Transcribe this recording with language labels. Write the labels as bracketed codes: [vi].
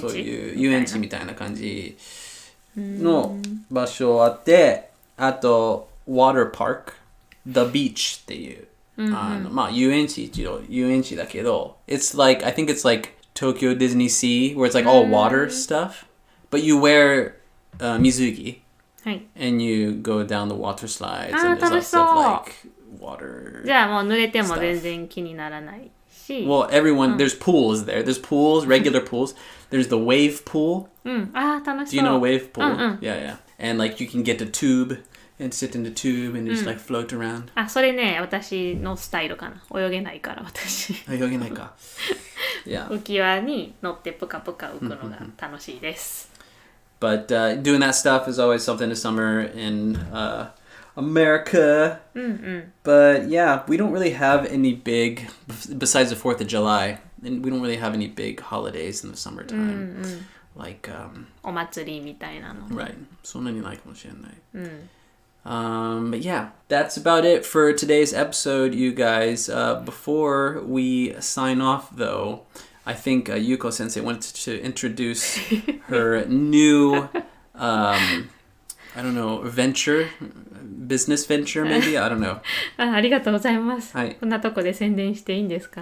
[ja] そういう遊園地みたいな感じの場所あって、あと [en] water park, the beach [ja] っていう、まあ遊園地だけど、 [en] it's like I think it's like Tokyo Disney Sea where it's like all water stuff, but you wear 水着。 And you go down the water slides and there's lots of like water. [ja] じゃあもう濡れても全然気にならないし。 [en] Well, everyone, there's pools there. There's pools, regular pools. There's the wave pool. [ja] 楽しそう。 [en] Do you know a wave pool? Yeah. And like you can get a tube and sit in the tube and just like float around. [ja] それね、私のスタイルかな。泳げないから私。泳げないか。 [en] Yeah. [ja] 浮き輪に乗ってプカプカ浮くのが楽しいです。 [en] But doing that stuff is always something this summer in America. But yeah, we don't really have any big, besides the 4th of July, and we don't really have any big holidays in the summertime. Like, [ja] お祭りみたいなの。 [en] Right. [ja] そんなにないかもしれない。 [en] But yeah, that's about it for today's episode, you guys. Before we sign off, though, I think Yuko-sensei wanted to introduce her new, I don't know, business venture maybe? I don't know. [ja] ありがとうございます。こんなとこで宣伝していいんですか？